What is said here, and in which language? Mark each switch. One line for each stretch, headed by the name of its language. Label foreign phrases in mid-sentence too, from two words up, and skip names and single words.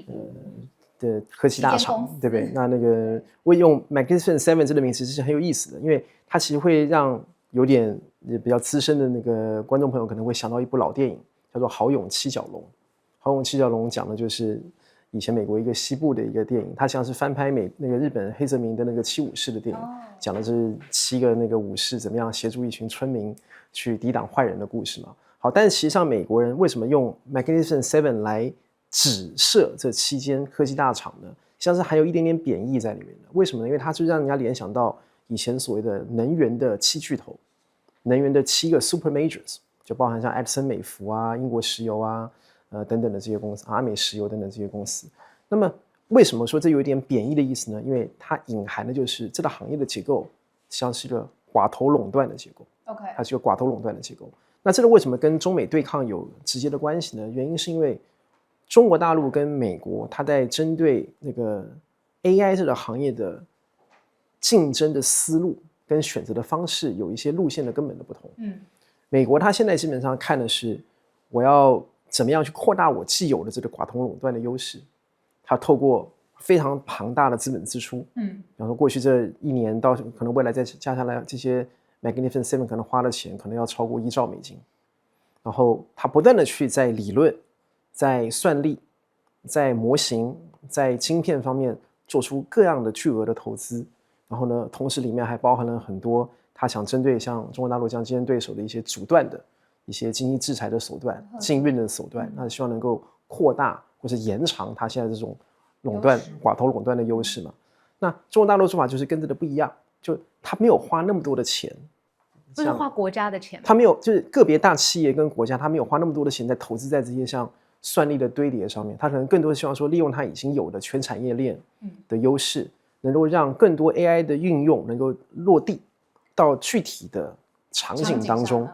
Chinese: 的科技大廠，對不對？那個我用 Magnificent Seven 這個名詞是很有意思的，因為它其實會讓有點比較資深的那個觀眾朋友可能會想到一部老電影，叫做《豪勇七角龍》。《豪勇七角龍》講的就是以前美國一個西部的一個電影，它像是翻拍那個日本黑澤明的那個七武士的電影，講的是7個那個武士怎麼樣協助一群村民去抵擋壞人的故事嘛。好，但是實際上美國人為什麼用 Magnificent Seven 來指涉這7間科技大廠呢？像是還有一點點貶義在裡面的。為什麼呢？因為它就讓人家聯想到以前所謂的能源的7巨頭，能源的7個
English: Super Majors，
Chinese: 就包含像埃克森美孚啊、英國石油啊。等等的這些公司，阿美石油等等這些公司，那麼為什麼說這有一點貶義的意思呢？因為它隱含的就是這個行業的結構像是一個寡頭壟斷的結構。OK， 它是一個寡頭壟斷的結構。那這個為什麼跟中美對抗有直接的關係呢？原因是因為中國大陸跟美國，它在針對那個 AI 這個行業的競爭的思路跟選擇的方式有一些路線的根本的不同。美國它現在基本上看的是我要怎麼樣去擴大我既有的這個寡頭壟斷的優勢？它透過非常龐大的資本支出，比方說過去這1年到可能未來再加下來，這些 Magnificent Seven 可能花的錢可能要超過1兆美金，然後它不斷的去在理論、在算力、在模型、在晶片方面做出各樣的巨額的投資，然後呢，同時裡面還包含了很多它想針對像中國大陸這樣競爭對手的一些阻斷的一些經濟制裁的手段、禁運的手段，那希望能夠擴大或是延長它現在這種壟斷、寡頭壟斷的優勢嘛。那中國大陸的做法就是跟這個不一樣，就他沒有花那麼多的錢，不是花國家的錢，他沒有，就是個別大企業跟國家，他沒有花那麼多的錢在投資在這些像算力的堆疊上面，他可能更多的希望說利用他已經有的全產業鏈的優勢，能夠讓更多 AI 的運用能夠落地到具體的場景當中。